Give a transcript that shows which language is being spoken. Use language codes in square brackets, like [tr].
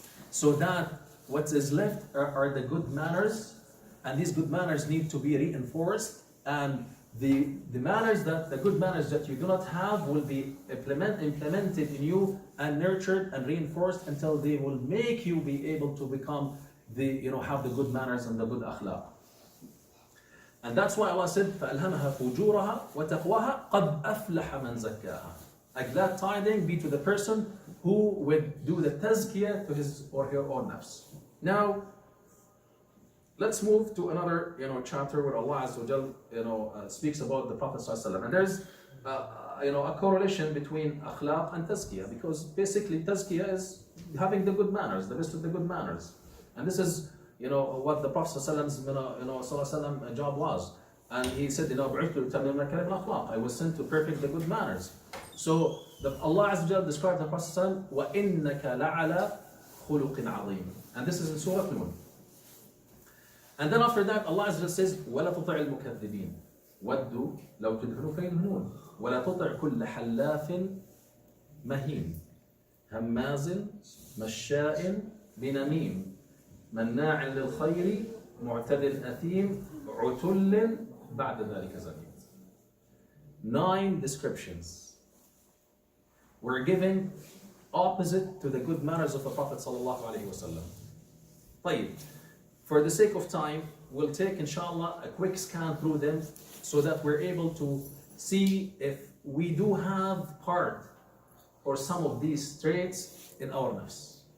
[en] so that what is left are the good manners, and these good manners need to be reinforced, and the good manners that you do not have will be implemented in you and nurtured and reinforced until they will make you be able to become have the good manners and the good akhlaq. And that's why Allah said, [ar] فَأَلْهَمَهَا فُجُورَهَا وَتَقْوَاهَا قَدْ أَفْلَحَ مَنْ زَكَّاهَا. [en] A glad tiding be to the person who would do the tazkiyah to his or her own nafs. Now, let's move to another chapter where Allah Azza wa Jal speaks about the Prophet ﷺ. And there's a correlation between akhlaq and tazkiyah, because basically tazkiyah is having the good manners, the best of the good manners. And this is what the Prophet ﷺ's job was. And he said, I was sent to perfect the good manners. So Allah Azza wa Jalla described the Prophet [ar] وَإِنَّكَ لَعَلَى خُلُقٍ عَظِيمٍ. [en] And this is in Surah Nun. And then after that, Allah Azza wa Jalla says, [ar] وَلَا تُطِعِ الْمُكَذِّبِينَ وَدُّوا لَوْ تُدْهِنُ فَيُدْهِنُونَ وَلَا تُطِعْ كُلَّ حَلَّافٍ مَهِينٍ هَمَّازٍ مَشَّاءٍ بِنَمِيمٍ مَنَّاعٍ لِلْخَيْرِ مُعْتَدٍ أَثِيمٍ عُتُلٍّ بَعْدَ ذَلِكَ زَنِيمٍ. [en] 9 descriptions were given opposite to the good manners of the Prophet ﷺ. طيب, for the sake of time, we'll take inshallah a quick scan through them so that we're able to see if we do have part or some of these traits in our nafs.